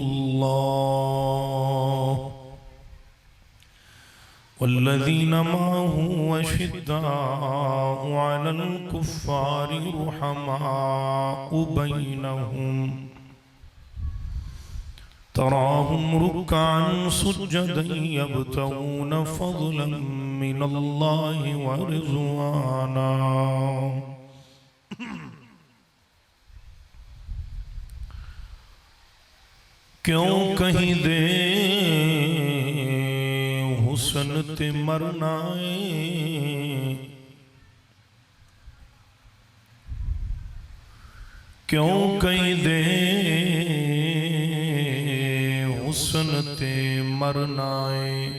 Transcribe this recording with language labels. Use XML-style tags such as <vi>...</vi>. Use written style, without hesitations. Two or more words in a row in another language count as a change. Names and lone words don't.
<ar>الله والذين معه أشداء على الكفار رحماء بينهم تراهم ركعا سجدا يبتغون فضلا من الله ورضوانا</ar> <pa>کیوں کہیں دے حسن تے مرنا ہے کیوں کہیں دے حسن تے مرنا ہے</pa>